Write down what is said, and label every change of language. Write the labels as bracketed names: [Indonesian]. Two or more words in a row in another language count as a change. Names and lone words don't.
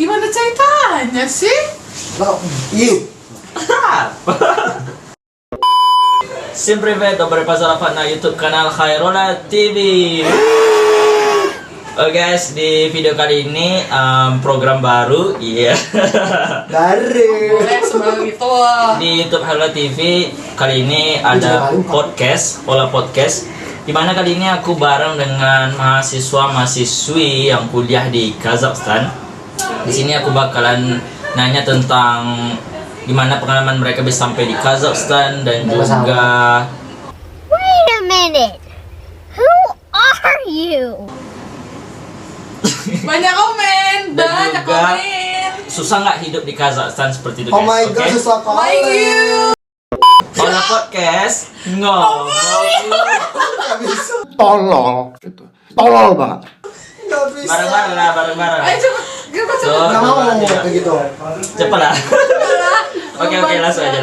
[Indonesian] ceritanya sih? Iya. [Russian] Всем привет, добро пожаловать на YouTube kanal Khairola TV. [Indonesian] Oke guys, di video kali ini program baru, Baru. Boleh sebagai itu. di YouTube Khairola TV kali ini ada podcast, Ola Podcast. Dimana kali ini aku bareng dengan mahasiswa-mahasiswi yang kuliah di Kazakhstan. Di sini aku bakalan nanya tentang gimana pengalaman mereka bisa sampai di Kazakhstan dan juga [English] Wait a minute. Who are you? [Indonesian] Banyak komen, Dan banyak juga komen. susah nggak hidup di Kazakhstan seperti itu guys. [English] Oh my god, [Indonesian] Oke? susah [English] Thank [Indonesian] kali. [English] you. [Indonesian] Ola Podcast ngomong. Tolol gitu. Tolol banget. Gak bisa. Bareng-bareng lah, bareng-bareng. Ayo cepet, cepet, So, cepet. Gak mau coba aja. kayak gitu. Cepet lah. Oke, langsung aja.